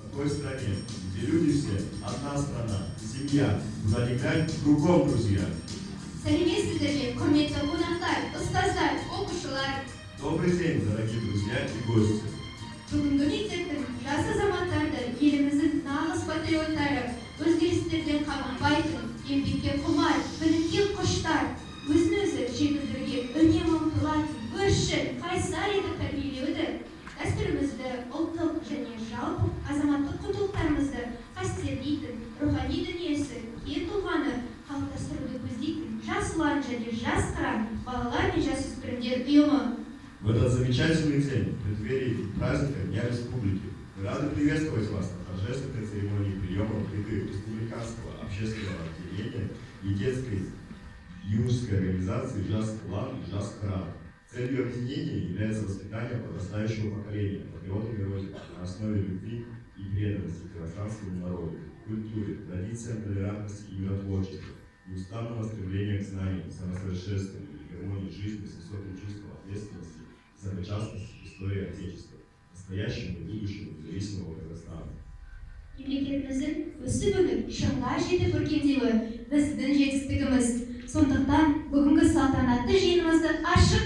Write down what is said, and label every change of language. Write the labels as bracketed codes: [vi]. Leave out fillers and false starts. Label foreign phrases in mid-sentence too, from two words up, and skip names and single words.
[ru] такой стране, где люди все одна страна, семья, куда ни глянь, кругом друзья. [kk] Сәлеметсіздерме, құрметті қонақтар, ұстаздар, оқушылар. [ru] Добрый день, дорогие друзья и гости. [kk] Бүгінгі мектептің жас азаматтарды, еліміздің нағыз патриоттары, өзгерістерден қағынбайтын, еңбекке құмар, білімге құштар, өзін-өзі жетілдіруге үнемі ұмтылатын, өршіл, қайсар етіп тәрбиелеуді, дәстүрімізді, ұлттық және жалпы азаматтық құндылықтарымызды қастерлейтін, рухани дүниесі, кең тұлғаны қалыптастыруды көздейтін жас ұлан және жас қыран балалар мен жасөспірімдер ұйымы. [ru] В этот замечательный день, в преддверии праздника Дня Республики, мы рады приветствовать вас на торжественной церемонии приема плиты Республиканского общественного отделения и детской юношеской организации «Жас Улан» и «Жас Храм». Целью объединения является воспитание подрастающего поколения патриотами Родины на основе любви и преданности к иностранскому народу, культуре, традициям толерантности и миротворчества, неустанного стремления к знаниям, самосовершенствованию и гармонии жизни с высоким чувством ответственности за причастность к истории Отечества, настоящему и будущему независимого Казахстана. [kk] Мемлекетіміздің өсіп-өніп, шыңға жетіп өркендеуі біздің жетістігіміз. Сондықтан бүгінгі салтанатты жиынымызды